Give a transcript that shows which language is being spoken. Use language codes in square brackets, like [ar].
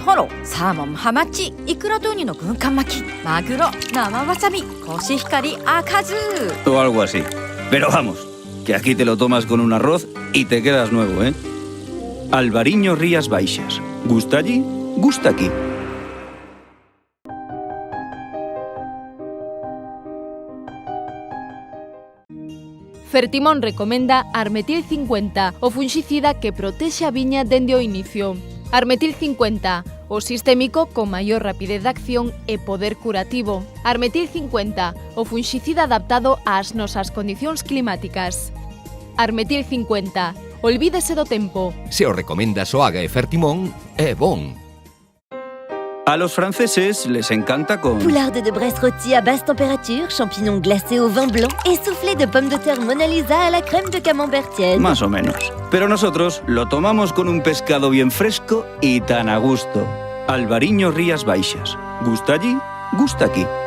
[ja] トロ、サーモン、ハマチ、イクラとウニの軍艦巻き、マグロ、生わさび、コシヒカリ、赤酢 [es] o algo así. Pero vamos, que aquí te lo tomas con un arroz y te quedas nuevo, ¿eh? Albariño Rías Baixas. ¿Gusta allí? Gusta aquí. [gl] Fertimón recomenda Armetil 50, o fungicida que protexe a viña dende o inicio. Armetil 50, o sistémico con maior rapidez de acción e poder curativo. Armetil 50, o fungicida adaptado ás nosas condicións climáticas. Armetil 50, olvídese do tempo. Se o recomenda Soaga e Fertimón, é bon. [es] A los franceses les encanta con... [fr] Poularde de Bresse rôti à basse température, champignons glacés au vin blanc et soufflé de pommes de terre Mona Lisa à la crème de camembert tiède. [es] Más o menos. Pero nosotros lo tomamos con un pescado bien fresco y tan a gusto. Albariño Rías Baixas. ¿Gusta allí? Gusta aquí.